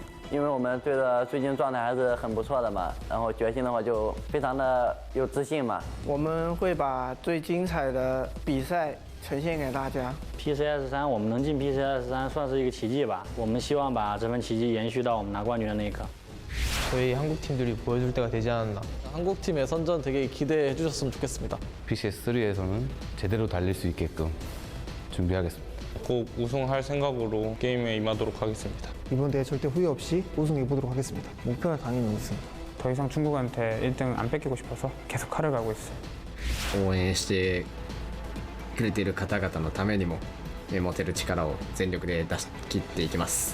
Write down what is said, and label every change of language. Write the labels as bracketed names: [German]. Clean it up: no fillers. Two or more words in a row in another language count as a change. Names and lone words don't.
[Chinese] 因为我们队的最近状态还是很不错的嘛，然后决心的话就非常的有自信嘛。我们会把最精彩的比赛呈现给大家。 PCS3，我们能进 PCS3算是一个奇迹吧。我们希望把这份奇迹延续到我们拿冠军的那一刻。 [Korean] 저희 한국 팀들이 보여줄 때가 되지 않았나. 한국 팀의 선전 되게 기대해 주셨으면 좋겠습니다. PCS3에서는 제대로 달릴 수 있게끔 준비하겠습니다. 꼭 우승할 생각으로 게임에 임하도록 하겠습니다. 이번 대회 절대 후회 없이 우승해보도록 하겠습니다. 목표는 당연히 우승. 더 이상 중국한테 1등 안 뺏기고 싶어서 계속 칼을 갈고 있어요. [Japanese] 応援してくれている方々のためにも持てる力を全力で出し切っていきます。